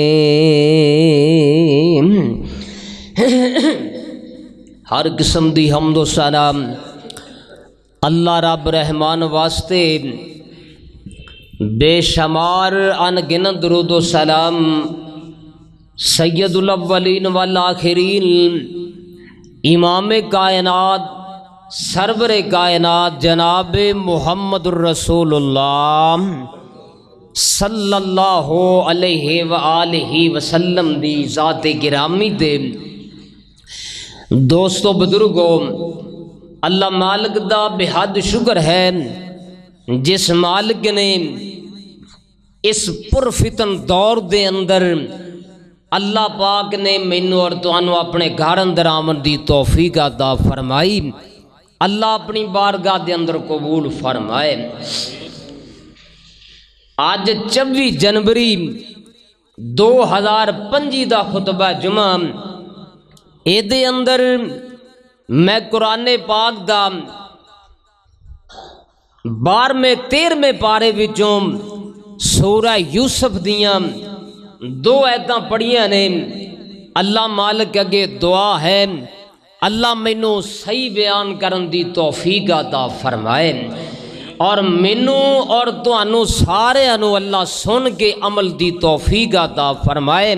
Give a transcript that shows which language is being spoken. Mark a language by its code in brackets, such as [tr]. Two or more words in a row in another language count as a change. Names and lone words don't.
[pa] ہر قسم دی حمد و سلام اللہ رب رحمان واسطے بےشمار ان گنت درود سلام [ar] سيد الأولين والآخرين [pa] امام کائنات سرور کائنات جناب [ar] محمد رسول الله صلى الله عليه وآله وسلم [pa] دی ذات گرامی دے دوستوں بزرگوں، اللہ مالک دا بےحد شکر ہے جس مالک نے اس پرفتن دور دے اندر اللہ پاک نے مینوں اور تہانوں اپنے گھر اندر آون دی توفیق عطا فرمائی. [ur] اللہ اپنی بارگاہ کے اندر قبول فرمائے. اج 24 جنوری 2025 کا خطبہ جمعہ. [pa] اے اندر میں قرآن پاک کا 12ویں 13ویں پارے وچوں سورہ یوسف دیاں 2 آیتاں پڑھیاں نے. اللہ مالک اگے دعا ہے، اللہ مینوں صحیح بیان کرن دی توفیق عطا فرمائے اور مینوں اور تہانوں ساریاں نوں اللہ سن کے عمل دی توفیق عطا فرمائے.